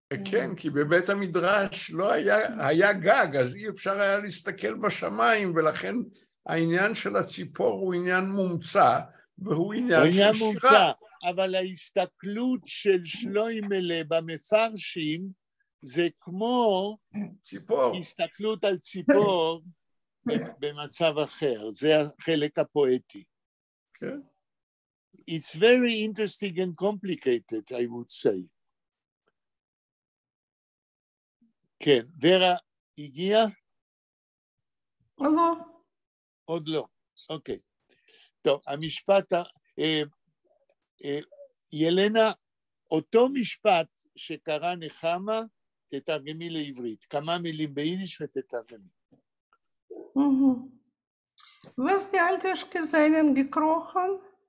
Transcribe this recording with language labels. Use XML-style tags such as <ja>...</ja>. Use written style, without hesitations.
<he>כן, כי בבית המדרש לא היה גג, אז אי אפשר היה להסתכל בשמיים, ולכן העניין של הציפור הוא עניין מומצא, והוא עניין של שירה. אבל ההסתכלות של שלוימלה במפרשים, זה כמו ציפור. הסתכלות על ציפור, במצב אחר, זה החלק הפואטי. כן.</he> <en>It's very interesting and complicated, I would say.</en> <he>כן, ורה הגיעה? לא. עוד לא, אוקיי. טוב, המשפט, ילנה, אותו משפט שקרא נחמה, תתרגמי לעברית. כמה מילים ביידיש ותתרגמי.</he> <yi>Was die alte Gesellen gekrochen?</yi>